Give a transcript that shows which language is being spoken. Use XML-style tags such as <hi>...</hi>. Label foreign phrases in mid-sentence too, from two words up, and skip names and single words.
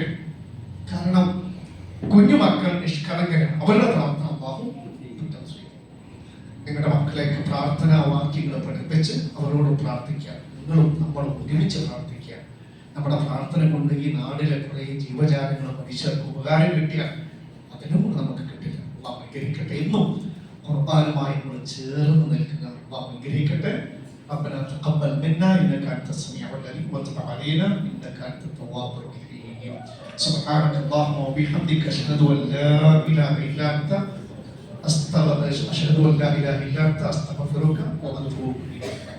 <ml>കാരണം കുഞ്ഞു മക്കൾ നിഷ്കളങ്കരാണ്, അവരുടെ പ്രാർത്ഥന അല്ലാഹു നിങ്ങളുടെ മക്കളേക്ക് പ്രാർത്ഥനാ വാക്യങ്ങൾ പഠിപ്പിച്ച് അവരോട് പ്രാർത്ഥിക്കുക. നിങ്ങളും നമ്മളും ഒരുമിച്ച് പ്രാർത്ഥിക്കുക. നമ്മുടെ പ്രാർത്ഥന കൊണ്ട് ഈ നാടിലെ കുറെ ജീവജാലങ്ങൾ മനുഷ്യർക്ക് ഉപകാരം കിട്ടിയാൽ അതിനും കൂടെ നമുക്ക് കിട്ടില്ല. അള്ളാഹു അനുഗ്രഹിക്കട്ടെ. എന്നും ഖുർആനുമായി നമ്മൾ ചേർന്ന് നിൽക്കുക. അള്ളാഹു അനുഗ്രഹിക്കട്ടെ.</ml> <ar>ربنا تقبل منا انك انت السميع العليم وتب علينا انك انت التواب الرحيم. سبحانك اللهم وبحمدك اشهد ان لا اله الا انت اشهد ان لا اله الا انت استغفرك واتوب اليك.</ar>